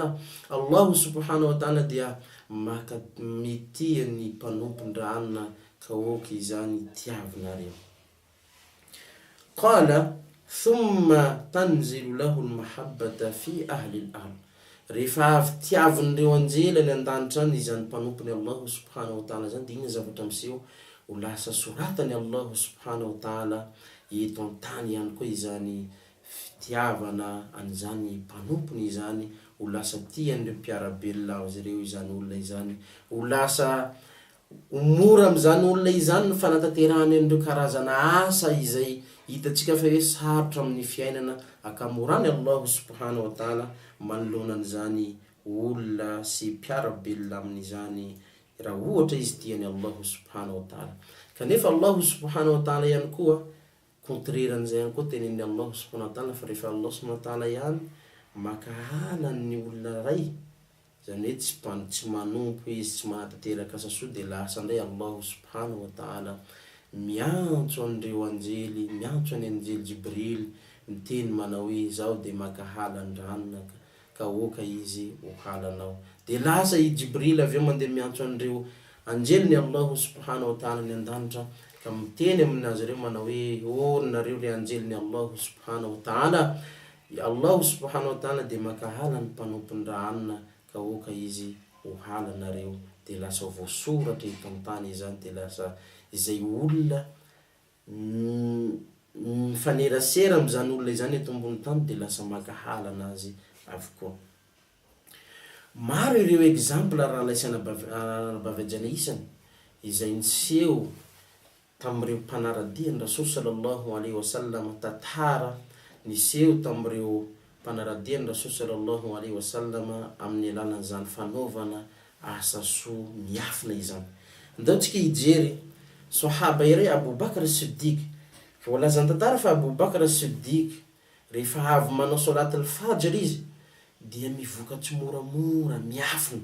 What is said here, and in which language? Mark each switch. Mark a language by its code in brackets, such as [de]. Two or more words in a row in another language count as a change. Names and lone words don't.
[ar] الله سبحانه وتعالى [mg] dia mitia ny mpanompondrahanina ka oka izany tiavinareo. [ar] قال ثم تنزل له المحبة في أهل الأرض. [mg] Rehefa avy tiavin'ireo anjely any an-danitra any izany mpanompony [ar] الله سبحانه وتعالى [mg] zany, dia iny zavatra miseho ho lasa soratany [ar] الله سبحانه وتعالى [mg] eto an-tany ihany koa izany fitiavana an'izany mpanompony izany, ho lasa tian'ireo mpiarabelona azy ireo izany olona izany, ho lasa mora amin'izany olona izany ny fanatanterahany an'ireo karazana asa izay hitantsika fa hoe sarotra amin'ny fiainana, akamorany [ar] الله سبحانه وتعالى [mg] manoloana an'izany olona sy mpiarabelona amin'izany raha ohatra izy tiany [ar] الله سبحانه وتعالى. [mg] Kanefa [ar] الله سبحانه وتعالى [mg] ihany koa contrairan'izay ihany koa tenen'ny [ar] الله سبحانه وتعالى [mg] fa rehefa [ar] الله سبحانه وتعالى [mg] ihany makahala ny olona ray, zany hoe tsy manompo izy, tsy manatanteraka asa soa, dia lasa ndray [ar] الله سبحانه وتعالى [mg] miantso an'ireo anjely, miantso any anjely Jibril miteny manao hoe zaho dia makahala andranona ka oka izy ho halanao. Dia lasa i Jibril avy eo mandeha miantso an'ireo anjely ny [ar] الله سبحانه وتعالى [mg] ny an-danitra ka miteny aminazy ireo manao hoe o nareo le anjely ny [ar] الله سبحانه وتعالى, الله سبحانه وتعالى [mg] dia makahala ny mpanompon-drahanina ka oka izy ho halanareo. Dia lasa voasoratra eto an-tany izany, dia lasa izay olona mifanerasera amin'izany olona izany eto ambony tany dia lasa makahala anazy avokoa. Maro ireo exemple raha laisana bavajana isany izay niseho tamin'ireo mpanaradian'ny [ar] رسول صلى الله عليه وسلم, [mg] tantara niseho tamin'ireo mpanaradian'ny [ar] رسول صلى الله عليه وسلم [mg] amin'ny alalan'izany fanaovana asa soa miafina izany. Ndaontsika ijery sahaba iray Abu Bakr as-Siddiq, voalazany tantara fa Abu Bakr as-Siddiq rehefa avy manao [ar] صلاة الفجر [mg] izy dia mivokatsy moramora miafina.